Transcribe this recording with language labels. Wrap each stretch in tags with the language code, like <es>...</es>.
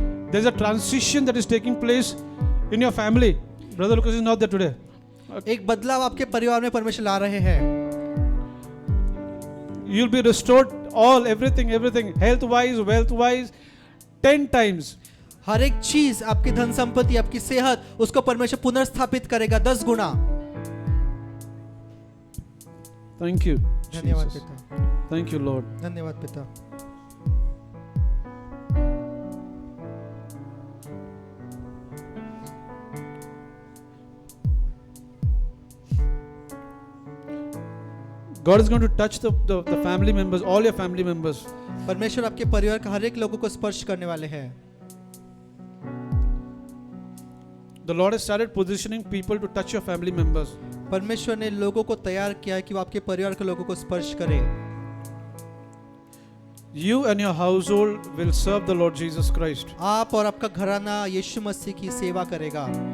<en>There's a transition that is taking place in your family. Brother Lucas is not there today.</en> <hi>एक बदलाव आपके परिवार में परमेश्वर ला रहे हैं।</hi> <en>You'll be restored everything, health wise, wealth wise, 10 times.</en> <hi>हर एक चीज, आपकी धन संपत्ति, आपकी सेहत, उसको परमेश्वर पुनर्स्थापित करेगा 10 गुना।</hi> <en>Thank you.</en> <hi>धन्यवाद</hi> <en>Jesus.</en> <hi>पिता,</hi> <en>Thank you, Lord.</en> <hi>धन्यवाद पिता।</hi> <en>God is going to touch the family members, all your family members.</en> <hi>परमेश्वर आपके परिवार का हर एक लोगों को स्पर्श करने वाले हैं।</hi> <en>The Lord has started positioning people to touch your family members.</en> <hi>परमेश्वर ने लोगों को तैयार किया है कि वो आपके परिवार के लोगों को स्पर्श करें।</hi> <en>You and your household will serve the Lord Jesus Christ.</en> <hi>आप और आपका घराना यीशु मसीह की सेवा करेगा।</hi>